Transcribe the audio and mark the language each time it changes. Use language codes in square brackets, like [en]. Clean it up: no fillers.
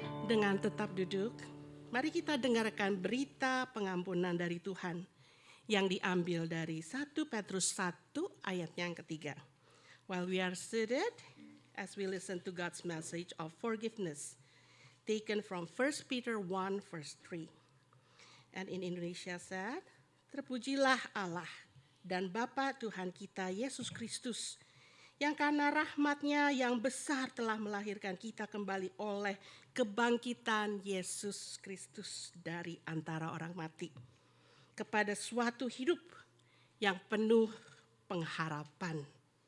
[id] Dengan tetap duduk, mari kita dengarkan berita pengampunan dari Tuhan yang diambil dari 1 Petrus 1 ayat yang ketiga. [en] While we are seated, as we listen to God's message of forgiveness, taken from 1 Peter 1 verse 3. And in Indonesia said, [id] terpujilah Allah dan Bapa Tuhan kita Yesus Kristus, yang karena rahmat-Nya yang besar telah melahirkan kita kembali oleh kebangkitan Yesus Kristus dari antara orang mati, kepada suatu hidup yang penuh pengharapan.